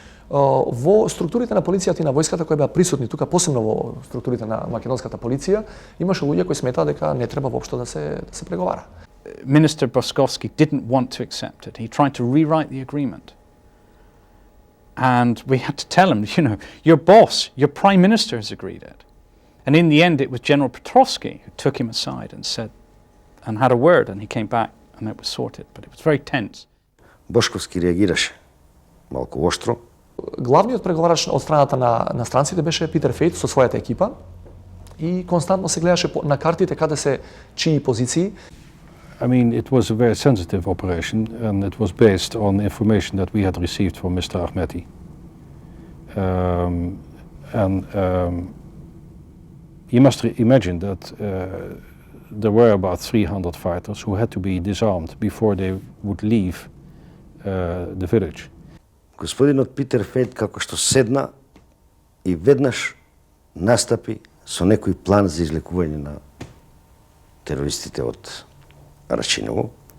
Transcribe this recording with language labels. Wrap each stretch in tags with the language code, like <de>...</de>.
<mk>Во структурите на полицијата и на војската кои беа присутни тука, посебно во структурите на македонската полиција, имаше луѓе кои сметаа дека не треба воопшто да се преговара.</mk> <en>Minister Boskovski didn't want to accept it. He tried to rewrite the agreement. And we had to tell him, your boss, your prime minister has agreed it. And in the end, it was General Petrovsky who took him aside and said, and had a word, and he came back and it was sorted. But it was very tense.</en> <mk>Бошковски реагираше малку оштро. Главниот преговарач од страната на странците беше Питер Фейт со својата екипа и константно се гледаше на картите каде се чии позиции.</mk> <en>I mean, it was a very sensitive operation, and it was based on information that we had received from Mr. Ahmeti. You must imagine that there were about 300 fighters who had to be disarmed before they would leave the village.</en> <mk>Господинот Питер Фейт како што седна и веднаш настапи со некој план за излекување на терористите од Рачиново.</mk>